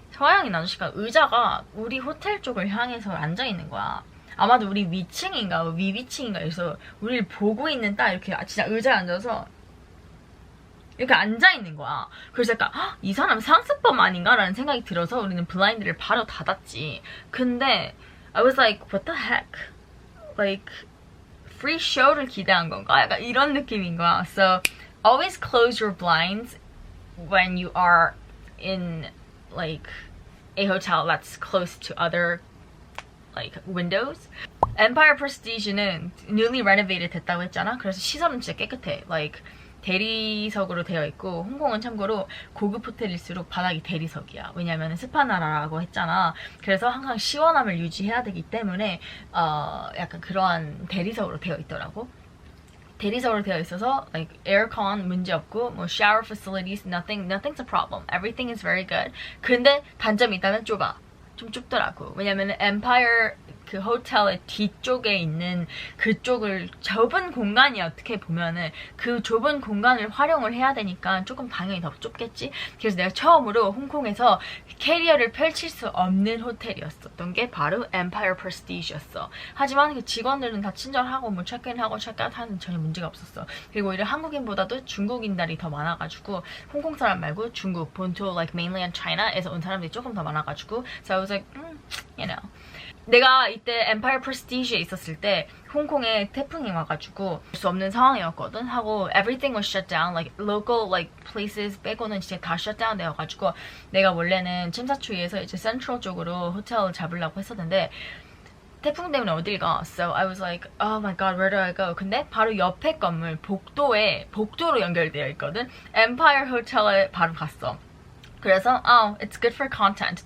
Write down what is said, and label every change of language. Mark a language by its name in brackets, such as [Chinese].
[Korean] 서양인 아저씨가 의자가 우리 호텔 쪽을 향해서 앉아 있는 거야. 아마도 우리 위층인가 위층인가 그래서 우리를 보고 있는 딱 이렇게 진짜 의자에 앉아서 이렇게 앉아있는 거야. 그래서 약간 이 사람 상습범 아닌가? 라는 생각이 들어서 우리는 블라인드를 바로 닫았지. [English] 근데 I was like, what the heck? [Korean] Like, free show를 기대한 건가? 약간 이런 느낌인 거야. [English] So, always close your blinds when you are in like a hotel that's close to other like windows. [Korean] Empire Prestige는 newly renovated 됐다고 했잖아. 그래서 시설은 진짜 깨끗해. Like 대리석으로 되어 있고 홍콩은 참고로 고급 호텔일수록 바닥이 대리석이야. 왜냐면 습한 나라라고 했잖아. 그래서 항상 시원함을 유지해야 되기 때문에 약간 그러한 대리석으로 되어 있더라고. 대리석으로 되어 있어서 [English] like aircon [Korean] 문제 없고 뭐 [English] shower facilities nothing's a problem. Everything is very good. [Korean] 근데 단점이 있다면 좁아. 좀 좁더라고. 왜냐면 Empire 그 호텔의 뒤쪽에 있는 그쪽을 좁은 공간이 어떻게 보면은 그 좁은 공간을 활용을 해야 되니까 조금 당연히 더 좁겠지. 그래서 내가 처음으로 홍콩에서 캐리어를 펼칠 수 없는 호텔이었었던 게 바로 Empire Prestige였어. 하지만 그 직원들은 다 친절하고 뭐 체크인하고 체크아웃하는 전혀 문제가 없었어. 그리고 오히려 한국인보다도 중국인들이 더 많아가지고 홍콩 사람 말고 중국 본토 like mainland China에서 온 사람들이 조금 더 많아가지고 [English] so I was like you know. [Korean] 내가 이때 Empire Prestige에 있었을 때 홍콩에 태풍이 와가지고 볼 수 없는 상황이었거든. [English] 하고 everything was shut down. [Korean] Like local like places 빼고는 진짜 다 shut down 되어가지고 내가 원래는 침사추이에서 이제 센트럴 쪽으로 호텔을 잡으려고 했었는데 태풍 때문에 어딜 가? [English] So I was like, oh my god, where do I go? [Korean] 근데 바로 옆에 건물 복도로 연결되어 있거든. Empire Hotel에 바로 갔어. [English] 그래서 it's good for content.